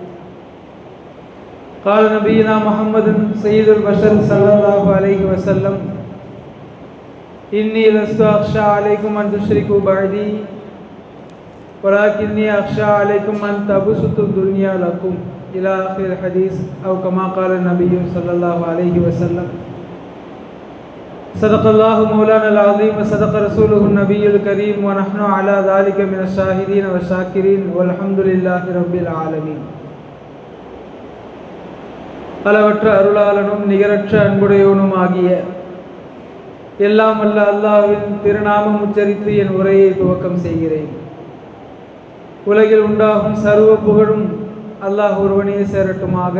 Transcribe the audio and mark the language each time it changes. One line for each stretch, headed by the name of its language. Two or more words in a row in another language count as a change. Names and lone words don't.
Arabic: قال نبينا محمد سيد البشر صلى الله عليه وسلم: إني لست أخشى عليكم أن تشركوا بعدي ولكني أخشى عليكم أن تبسطوا الدنيا لكم إلى آخر الحديث، أو كما قال النبي صلى الله عليه وسلم. صدق الله مولانا العظيم وصدق رسوله النبي الكريم ونحن على ذلك من الشاهدين والشاكرين والحمد لله رب العالمين.
Tamil: அளவற்ற அருளாளனும் நிகரற்ற அன்புடையவனும் ஆகிய எல்லாம் வல்ல அல்லாஹ்வின் திருநாமம் உச்சரித்து என் உரையை துவக்கம் செய்கிறேன். உலகில் உண்டாகும் சர்வ புகழும் அல்லாஹ் ஒருவனே சேரட்டுமாக.